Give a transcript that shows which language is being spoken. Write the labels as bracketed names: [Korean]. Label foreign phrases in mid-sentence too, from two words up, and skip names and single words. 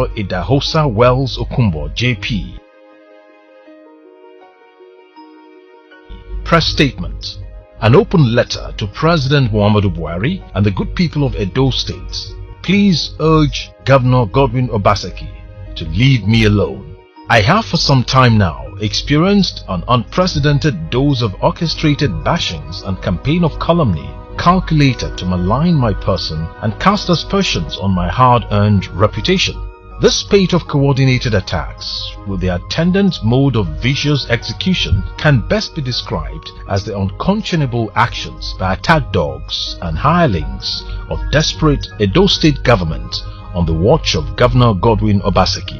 [English] Hosa Okunbo, JP. Press statement. An open letter to President Muhammadu Buhari and the good people of Edo State. Please urge Governor Godwin Obaseki to leave me alone. I have for some time now experienced an unprecedented dose of orchestrated bashings and campaign of calumny calculated to malign my person and cast aspersions on my hard-earned reputation. This spate of coordinated attacks, with their attendant mode of vicious execution, can best be described as the unconscionable actions by attack dogs and hirelings of desperate Edo State government on the watch of Governor Godwin Obaseki.